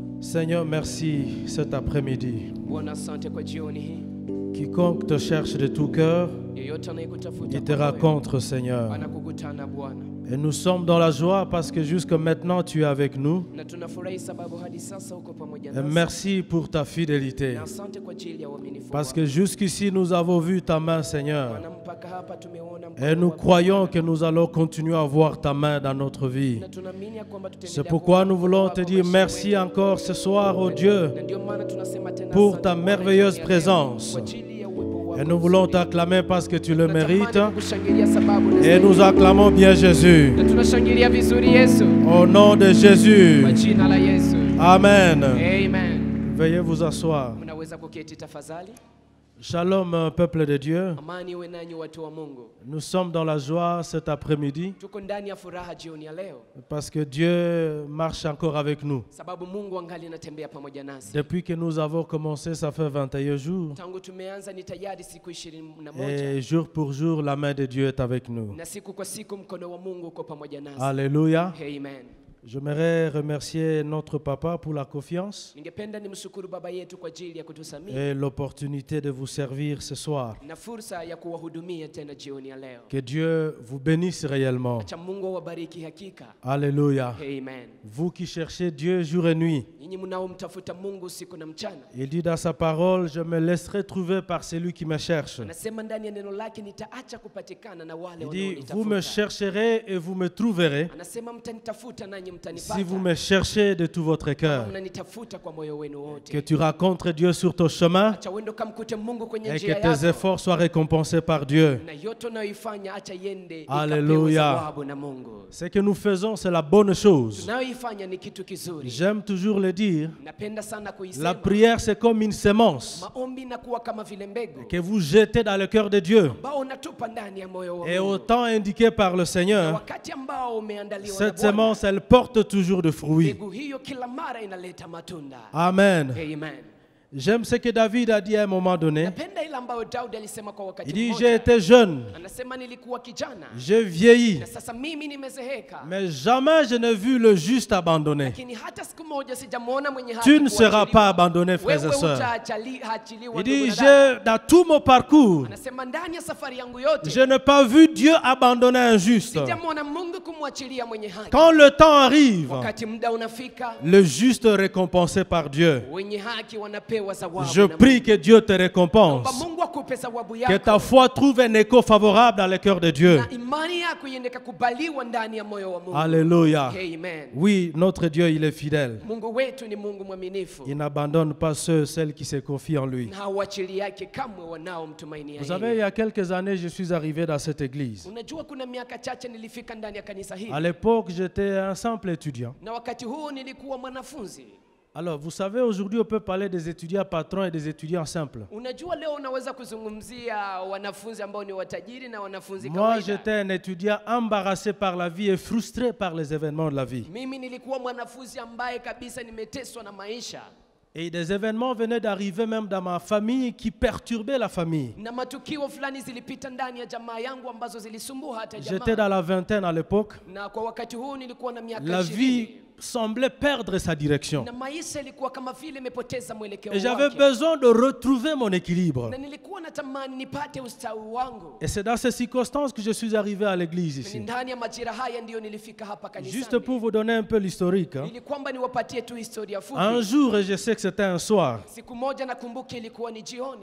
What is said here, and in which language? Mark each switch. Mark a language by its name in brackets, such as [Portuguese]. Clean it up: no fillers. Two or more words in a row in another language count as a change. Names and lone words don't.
[French] Seigneur, merci cet après-midi. [Swahili] Bwana, asante kwa jioni hii. [French] Quiconque te cherche de tout cœur, [Swahili] Yeyote anayekutafuta [French] il te [Swahili] kwa moyo, [French] rencontre, Seigneur. [Swahili] anakukutana Bwana. [French] Et nous sommes dans la joie parce que jusque maintenant, tu es avec nous. [Swahili] Na tunafurahi sababu hadi sasa uko pamoja [French] Et [Swahili] nasi. [French] merci pour ta fidélité. [Swahili] Na asante kwa ajili ya uaminifu [French] Parce [Swahili] wako. [French] que jusqu'ici, nous avons vu ta main, Seigneur. [Swahili] Bwana, mpaka hapa tumeona [French] Et [Swahili] mkono [French] nous [Swahili] wako [French] croyons [Swahili] Bwana. [French] que nous allons continuer à voir ta main dans notre vie. [Swahili] Na tunaamini ya kwamba tutaendelea [French] C'est pourquoi [Swahili] kuona [French] nous [Swahili] mkono [French] voulons [Swahili] wako [French] te dire [Swahili] maisha [French] merci [Swahili] yetu. [French] encore ce soir, oh Dieu, [Swahili] Na ndio maana tunasema tena [French] pour [Swahili] asante [French] ta [Swahili] Bwana [French] merveilleuse [Swahili] jioni ya leo, [French] présence. [Swahili] kwa ajili ya uwepo wako [French] Et nous voulons [Swahili] mzuri. [French] t'acclamer parce que tu le [Swahili] Tunatamani [French] mérites. [Swahili] kukushangilia sababu [French] Et [Swahili] unastahili. [French] nous acclamons bien Jésus. [Swahili] Na tunashangilia vizuri Yesu. [French] Au nom de Jésus. [Swahili] Kwa jina la Yesu. [French] Amen. [Swahili] Amen. [French] Veuillez vous asseoir. [Swahili] Mnaweza kuketi tafadhali. [French] Shalom, peuple de Dieu. [Swahili] Amani iwe nanyi watu wa Mungu. [French] Nous sommes dans la joie cet après-midi [Swahili] Tuko ndani ya furaha jioni ya leo [French] parce que Dieu marche encore avec nous. [Swahili] sababu Mungu angali anatembea pamoja nasi. [French] Depuis que nous avons commencé, ça fait 21 jours. [Swahili] Tangu tumeanza ni tayari siku 21 [French] Et jour pour jour, la main de Dieu est avec nous. [Swahili] na siku kwa siku mkono wa Mungu uko pamoja nasi. [French] Alléluia. [Swahili] Amen. [French] J'aimerais remercier notre papa pour la confiance [Swahili] Ningependa nimshukuru baba yetu kwa ajili ya kutusamia [French] et l'opportunité de vous servir ce soir. [Swahili] na fursa ya kuwahudumia tena jioni ya leo. [French] Que Dieu vous bénisse réellement. [Swahili] Acha Mungu awabariki hakika. [French] Alléluia. [Swahili] Amen. [French] Vous qui cherchez Dieu jour et nuit, [Swahili] Nyinyi mnaomtafuta Mungu usiku na mchana. [French] il dit dans sa parole, je me laisserai trouver par celui qui me cherche. [Swahili] Anasema ndani ya neno lake nitaacha kupatikana na wale [French] Il dit, vous me [Swahili] wanaonitafuta. [French] chercherez et vous me trouverez [Swahili] Anasema mtanitafuta nanyi mtanipata. [French] si vous me cherchez de tout votre cœur. [Swahili] Mnanitafuta kwa moyo wenu [French] Que [Swahili] wote. [French] tu rencontres Dieu sur ton chemin [Swahili] Acha uende kamkute Mungu kwenye [French] et [Swahili] njia [French] que tes [Swahili] yako. [French] efforts soient récompensés par Dieu. [Swahili] Na yote unayoifanya acha iende [French] Alléluia. [Swahili] ikapewe thawabu na Mungu. [French] Ce que nous faisons, c'est la bonne chose. [Swahili] Tunayoifanya ni kitu kizuri. [French] J'aime toujours le dire, [Swahili] Napenda sana [French] la [Swahili] kuisema. [French] prière c'est comme une sémence [Swahili] Maombi inakuwa kama vile mbegu [French] que vous jetez dans le cœur de Dieu. [Swahili] ambao unatupa ndani ya moyo wa [French] Et au [Swahili] Mungu. [French] temps indiqué par le [Swahili] Na [French] Seigneur, [Swahili] wakati ambao umeandaliwa na [French] cette [Swahili] Bwana, [French] sémence, elle porte toujours de fruits. [Swahili] mbegu hiyo kila mara inaleta matunda. [French] Amen. [Swahili] Amen. [French] J'aime ce que David a dit à un moment donné. [Swahili] Napenda ile ambayo Daudi alisema kwa wakati [French] Il dit, [Swahili] mmoja. [French] j'ai été jeune, [Swahili] Anasema nilikuwa kijana [French] j'ai vieilli, [Swahili] na sasa mimi nimezeheka. [French] mais jamais je n'ai vu le juste abandonné. [Swahili] Lakini hata siku moja sijamuona mwenye haki [French] Tu ne seras [Swahili] kuachiliwa. [French] pas abandonné, frères et [Swahili] Wewe [French] sœurs. [Swahili] hutaachiliwa [French] Il [Swahili] ndugu [French] dit, [Swahili] na dada. [French] dans tout mon parcours, [Swahili] Anasema ndani ya safari yangu yote [French] je n'ai pas vu Dieu abandonner un juste. [Swahili] sijamuona Mungu kumwachilia mwenye haki. [French] Quand le temps arrive, [Swahili] Wakati muda unafika, [French] le juste est récompensé par Dieu. [Swahili] wenye haki wanapewa thawabu. [French] Je [Swahili] na [French] prie que Dieu te [Swahili] Mungu. [French] récompense. [Swahili] Mungu akupe thawabu [French] Que [Swahili] yako. [French] ta foi trouve un écho favorable dans le cœur de Dieu. [Swahili] Na imani yako iende kukubaliwa ndani ya moyo wa Mungu. [French] Alléluia. [Swahili] Amen. [French] Oui, notre Dieu, il est fidèle. [Swahili] Mungu wetu ni Mungu mwaminifu. [French] Il n'abandonne pas ceux, celles qui se confient en lui. [Swahili] Na hawachili yake kamwe wanaomtumainia [French] Vous savez, il [Swahili] yeye. [French] y a quelques années, je suis arrivé dans cette église. [Swahili] Unajua kuna miaka chache nilifika ndani ya kanisa hili. [French] À l'époque, j'étais un simple étudiant. [Swahili] Na wakati huu nilikuwa mwanafunzi. [French] Alors, vous savez, aujourd'hui, on peut parler des étudiants patrons et des étudiants simples. [Swahili] Unajua leo unaweza kuzungumzia wanafunzi ambao ni watajiri na wanafunzi [French] Moi, [Swahili] kawaida. [French] j'étais un étudiant embarrassé par la vie et frustré par les événements de la vie. [Swahili] Mimi nilikuwa mwanafunzi ambaye kabisa nimeteswa na maisha. [French] Et des événements venaient d'arriver même dans ma famille qui perturbaient la famille. [Swahili] Na matukio fulani zilipita ndani ya jamaa yangu ambazo zilisumbua hata [French] J'étais [Swahili] jamaa. [French] dans la vingtaine à l'époque. [Swahili] Na kwa wakati huu nilikuwa na miaka [French] La [Swahili] 20. [French] vie semblait perdre sa direction. [Swahili] Na maisha ilikuwa kama vile imepoteza mwelekeo [French] Et j'avais [Swahili] wake. [French] besoin de retrouver mon équilibre. [Swahili] Na nilikuwa natamani nipate ustawi wangu. [French] Et c'est dans ces circonstances que je suis arrivé à l'église [Swahili] Ni [French] ici. [Swahili] ndani ya majira haya ndio nilifika hapa kanisani. [French] Juste pour vous donner un peu l'historique. Hein. [Swahili] Ili kwamba niwapatie tu historia fupi. [French] Un jour, et je sais que c'était un soir, [Swahili] Siku moja nakumbuka ilikuwa ni jioni.